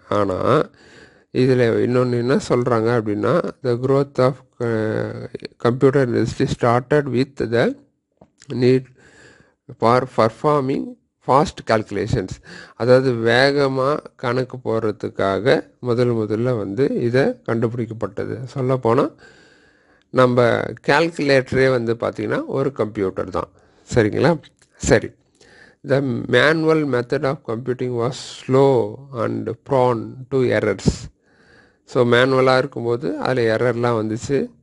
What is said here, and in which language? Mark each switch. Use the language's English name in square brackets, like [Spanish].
[Tamil] ஆனால் இதில் இன்னொன்று என்ன சொல்கிறாங்க அப்படின்னா, [English] The growth of computer industry started with the need for performing fast calculations. [Tamil] அதாவது வேகமாக கணக்கு போடுறதுக்காக முதல்ல வந்து இதை கண்டுபிடிக்கப்பட்டது. சொல்லப்போனால் நம்ம கால்குலேட்டரே வந்து பார்த்திங்கன்னா ஒரு கம்ப்யூட்டர் தான். சரிங்களா? சரி, [English] The manual method of computing was slow and prone to errors. [Tamil] So மேனுவலாக இருக்கும்போது அதில் எரர்லாம் வந்துச்சு.